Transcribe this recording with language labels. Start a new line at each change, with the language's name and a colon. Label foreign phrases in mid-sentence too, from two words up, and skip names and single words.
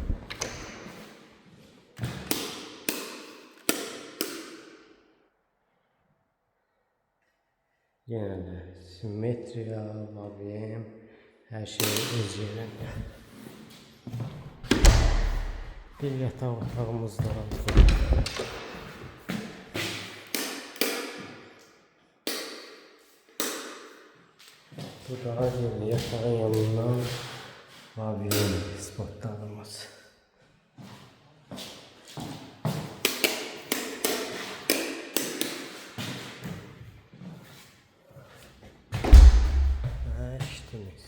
Azerbaijani: Yenə də simmetriya, vavyem, hər şey öz yerində. Bir yataq otağımız da burada. Bu da yeni yatağın yanından vavyem spotlarımız.
Turkish: Ve işimiz.